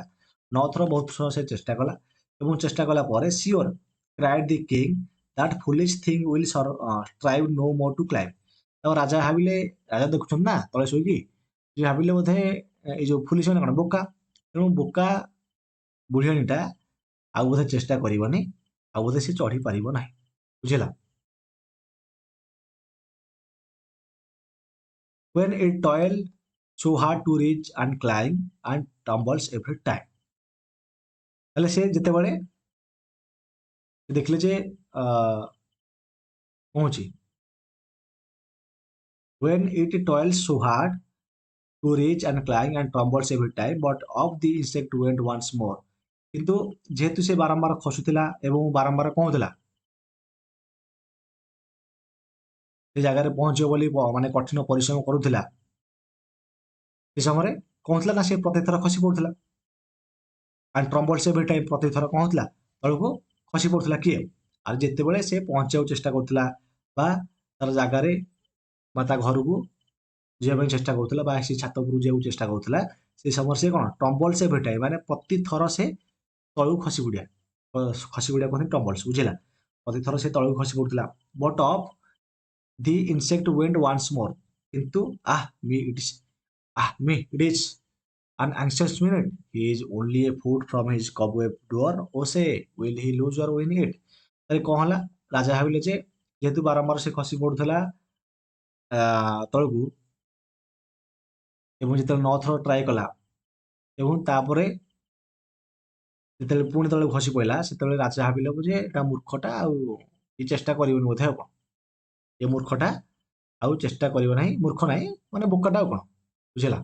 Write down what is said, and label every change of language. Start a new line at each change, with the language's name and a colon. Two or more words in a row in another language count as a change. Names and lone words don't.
Odia: 9 ଥର ବହୁତ ଥର ସେ ଚେଷ୍ଟା କଲା ଏବଂ ଚେଷ୍ଟା କଲା ପରେ
English: sure cried the king that foolish thing will strive no more to climb.
Odia: ଆଉ ରାଜା ଭାବିଲେ, ରାଜା ଦେଖୁଛନ୍ତି ନା ତଳେ ଶୋଇକି, ସେ ଭାବିଲେ ବୋଧେ ଏଇ ଯୋଉ ଫୁଲିଶ ମାନେ କ'ଣ, ବୋକା। ତେଣୁ ବୋକା ବୁଢ଼ିଆଣୀଟା ଆଉ ବୋଧେ ଚେଷ୍ଟା କରିବନି, ଆଉ ବୋଧେ ସେ ଚଢ଼ି ପାରିବ ନାହିଁ, ବୁଝିଲା।
English: when it toil so hard to reach and climb and tumbles every time।
Odia: ହେଲେ ସେ ଯେତେବେଳେ ଦେଖିଲେ ଯେ କହୁଛି
English: when it toils so hard to reach and climb and tumbles every time but of the insect went once more।
Odia: କିନ୍ତୁ ଯେହେତୁ ସେ ବାରମ୍ବାର ଖସୁଥିଲା ଏବଂ ବାରମ୍ବାର କଣ ହଉଥିଲା, ସେ ଜାଗାରେ ପହଞ୍ଚିବ ବୋଲି ମାନେ କଠିନ ପରିଶ୍ରମ କରୁଥିଲା, ସେ ସମୟରେ କଣ ହଉଥିଲା ନା ସେ ପ୍ରତି ଥର ଖସି ପଡୁଥିଲା।
English: and tumbles every time,
Odia: ପ୍ରତି ଥର କଣ ହଉଥିଲା, ତଳକୁ ଖସି ପଡୁଥିଲା। କିଏ? ଆଉ ଯେତେବେଳେ ସେ ପହଞ୍ଚିବାକୁ ଚେଷ୍ଟା କରୁଥିଲା ବା ତାର ଜାଗାରେ ବା ତା ଘରକୁ ଯିବା ପାଇଁ ଚେଷ୍ଟା କରୁଥିଲା ବା ସେ ଛାତ ଉପରକୁ ଯିବାକୁ ଚେଷ୍ଟା କରୁଥିଲା, ସେ ସମୟରେ ସେ କ'ଣ
English: tumbles every time,
Odia: ମାନେ ପ୍ରତି ଥର ସେ ତଳକୁ ଖସି ପଡ଼ିଆ, ଖସି ପଡ଼ିଆ କୁହନ୍ତି ଟମ୍ବଲ୍ସ, ବୁଝିଲା। ପ୍ରତି ଥର ସେ ତଳକୁ ଖସି ପଡୁଥିଲା।
English: but of the insect went once more. କିନ୍ତୁ it is an anxious minute. He is only a foot from his cobweb door. O say, will he lose or win it?
Odia: ତାହେଲେ କଣ ହେଲା, ରାଜା ଭାବିଲେ ଯେ ଯେହେତୁ ବାରମ୍ବାର ସେ ଖସି ପଡୁଥିଲା ତଳକୁ ଏବଂ ଯେତେବେଳେ 9 ଥର ଟ୍ରାଏ କଲା ଏବଂ ତାପରେ ଯେତେବେଳେ ପୁଣି ତଳକୁ ଖସି ପଡ଼ିଲା, ସେତେବେଳେ ରାଜା ଭାବିଲେ ଯେ ଏଟା ମୂର୍ଖଟା, ଆଉ ଏ ଚେଷ୍ଟା କରିବନି ବୋଧେ, ଆଉ କ'ଣ, ଏ ମୂର୍ଖଟା ଆଉ ଚେଷ୍ଟା କରିବ ନାହିଁ, ମୂର୍ଖ ନାହିଁ ମାନେ ବୋକାଟା, ଆଉ କ'ଣ, ବୁଝିଲା।